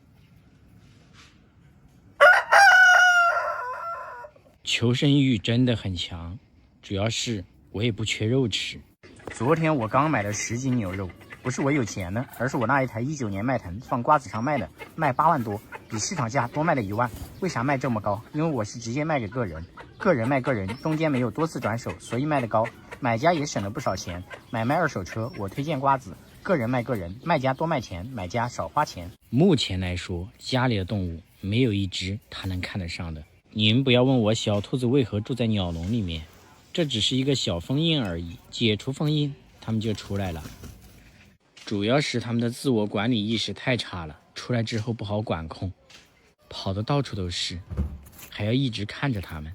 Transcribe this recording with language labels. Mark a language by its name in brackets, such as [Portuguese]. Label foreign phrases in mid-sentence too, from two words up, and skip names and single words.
[Chinese] 求生欲真的很強，主要是我也不缺肉吃。昨天我剛買了10斤牛肉，不是我有錢呢，而是我那一台19年迈腾放瓜子上賣的，賣8 萬多，比市場價多賣了1萬。為啥賣這麼高？因為我是直接賣給個人，個人賣個人，中間沒有多次轉手，所以賣得高，買家也省了不少錢。買賣二手車，我推薦瓜子，個人賣個人，賣家多賣錢，買家少花錢。目前來說，家裡的動物沒有一隻他能看得上的。你們不要問我小兔子為何住在鳥籠裡面，這只是一個小封印而已，解除封印，它們就出來了。主要是他們的自我管理意識太差了，出來之後不好管控，跑得到處都是，還要一直看着他們。